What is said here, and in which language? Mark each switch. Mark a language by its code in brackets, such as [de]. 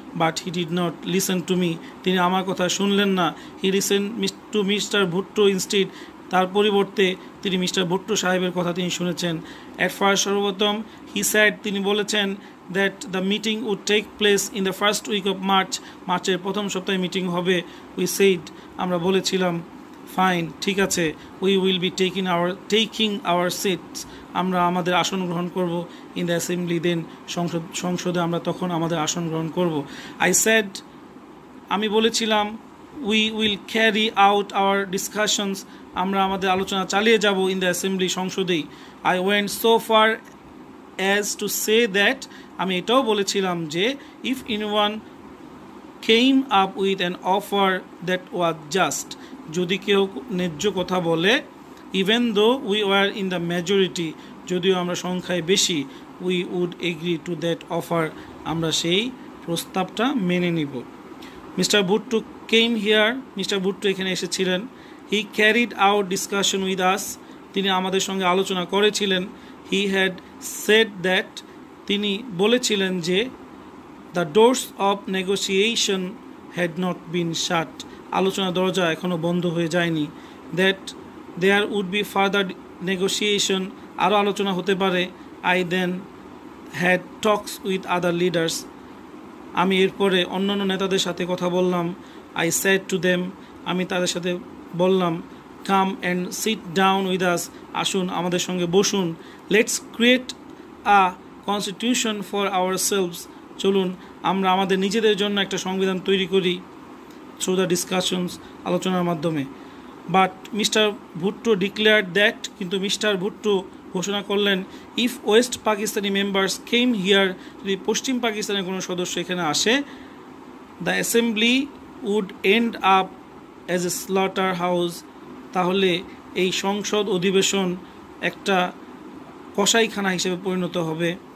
[en] but he did not listen to me, [bn] তিনি আমার কথা শুনলেন না. [en] he listen to mister Bhutto instead, [bn] তার পরিবর্তে তিনি মিস্টার ভুট্টো সাহেবের কথা তিনি শুনেছেন. [en] at first, [bn] সর্বপ্রথম, [en] he said, [bn] তিনি বলেছেন [en] that the meeting would take place in the first week of March. [bn] মার্চের প্রথম সপ্তাহে মিটিং হবে. [en] We said, [bn] আমরা বলেছিলাম, [en] fine, [bn] ঠিক আছে, [en] we will be taking our seats. [bn] আমরা আমাদের আসন গ্রহণ করব [en] in the assembly. then [bn] সংসদে আমরা তখন আমাদের আসন গ্রহণ করব. [en] I said, [bn] আমি বলেছিলাম, [en] we will carry out our discussions. [bn] আমরা আমাদের আলোচনা চালিয়ে যাব [en] in the assembly, [bn] সংসদেই. [en] I went so far as to say that, [bn] আমি এটাও বলেছিলাম যে [en] if anyone came up with an offer that was just, [bn] যদি কেউ ন্যায্য কথা বলে, [en] even though we were in the majority, [bn] যদিও আমরা সংখ্যায় বেশি, [en] we would agree to that offer, [bn] আমরা সেই প্রস্তাবটা মেনে নিব. [en] Mr. Bhutto came here. Mr. [bn] Bhutto এখানে এসেছিলেন. [en] He carried out discussion with us. [bn] তিনি আমাদের সঙ্গে আলোচনা করেছিলেন. [en] He had said that, [bn] তিনি বলেছিলেন যে [en] the doors of negotiation had not been shut, [bn] আলোচনা দরজা এখনো বন্ধ হয়ে যায়নি. [en] That there would be further negotiation, [bn] আরও আলোচনা হতে পারে. [en] I then had talks with other leaders. [bn] আমি এরপরে অন্যান্য নেতাদের সাথে কথা বললাম. [en] I said to them, [bn] আমি তাদের সাথে বললাম, [en] come and sit down with us, [bn] আসুন আমাদের সঙ্গে বসুন. [en] Let's create a constitution for ourselves, [bn] চলুন আমরা আমাদের নিজেদের জন্য একটা সংবিধান তৈরি করি. [en] through the discussions, [bn] আলোচনার মাধ্যমে. [en] But Mr. Bhutto declared that, [bn] কিন্তু মিস্টার ভুট্টো ঘোষণা করলেন, [en] if West Pakistani members came here, [bn] যদি পশ্চিম পাকিস্তানের কোনো সদস্য এখানে আসে, [en] the assembly would end up as a slaughterhouse, [bn] তাহলে এই সংসদ অধিবেশন একটা কসাইখানা হিসেবে পরিণত হবে.